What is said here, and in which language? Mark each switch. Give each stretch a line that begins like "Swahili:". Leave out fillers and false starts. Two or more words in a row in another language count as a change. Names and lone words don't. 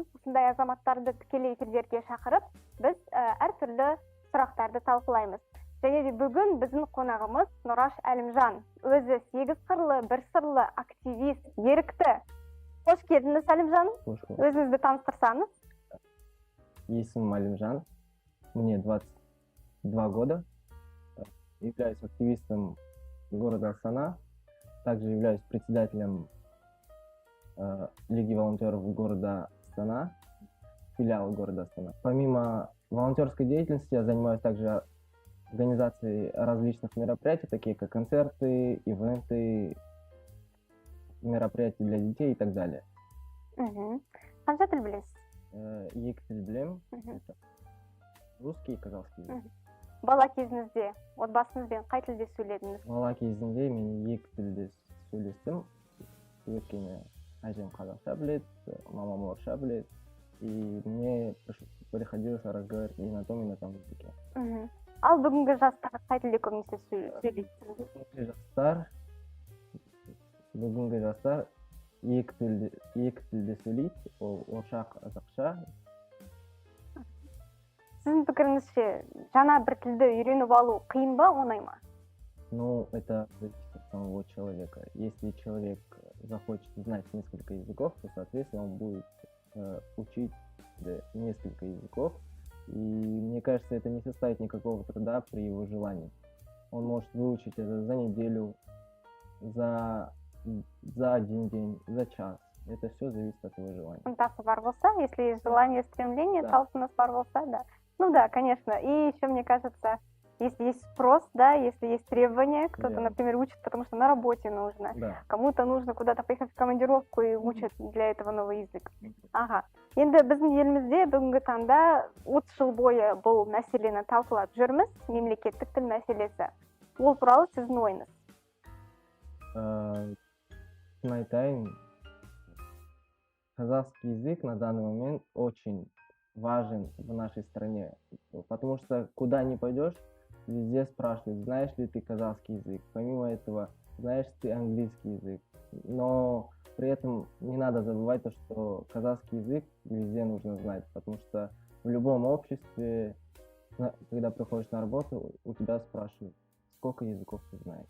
Kazakh: Осындай азаматтарды тікелей эфирлерге шақырып, біз әртүрлі сұрақтарды талқылаймыз. Және де бүгін біздің қонағымыз Нұраш Әлімжан. Өзі 8 қырлы, 1 сырлы, активист, ерікті. Қош келдіңіз, Әлімжан. Өзіңізді таныстырсаңыз. Есімім Әлімжан.
Russian: Мне 22 года. Являюсь активистом города Астана. Также являюсь председателем Лиги волонтеров города Астана, филиала города Астана. Помимо волонтерской деятельности я занимаюсь также организацией различных мероприятий, такие как концерты, ивенты, мероприятия для детей и так далее.
Kazakh: Қанша тіл білесіз? Екі тіл білемін.
Russian: Русский и казахский язык.
Kazakh: Бала кезіңізде отбасыңызбен қай тілде сөйледіңіз? Бала кезімде мен екі тілде сөйлестім. Өйткені әжем қазақша біледі, мамам орысша біледі.
Russian: И мне приходилось разговаривать и на том языке.
Kazakh: Ал бүгінгі жастар қай тілде көбінесе сөйлейді? Бүгінгі жастар екі тілде сөйлейді. Ол орысша, қазақша. Сіздің пікіріңізше, жаңа бір тілді үйреніп алу қиын ба, оңай ма?
Russian: Ну, это зависит от самого человека. Если человек захочет знать несколько языков, то, соответственно, он будет учить несколько языков. И мне кажется, это не составит никакого труда при его желании. Он может выучить это за неделю, за один день, за час. Это все зависит от его желания.
Kazakh: Ынтасы бар болса,
Russian: если есть желание, стремление,
Kazakh: талпыныс бар болса, да.
Russian: Ну да, конечно. И еще, мне кажется, если есть спрос, да, если есть требования, кто-то, например, учит, потому что на работе нужно, кому-то нужно куда-то поехать в командировку и учат для этого новый язык. Ага.
Kazakh: Енді біздің елімізде бүгінгі таңда 30 жыл бойы бұл мәселені талқылап жүрміз, мемлекеттік тіл мәселесі. Ол туралы сіздің ойыңыз? Айтайын,
Russian: казахский язык на данный момент очень важен в нашей стране, потому что куда ни пойдешь, везде спрашивают, знаешь ли ты казахский язык. Помимо этого, знаешь ты английский язык. Но при этом не надо забывать то, что казахский язык везде нужно знать, потому что в любом обществе, когда приходишь на работу, у тебя спрашивают, сколько языков ты знаешь.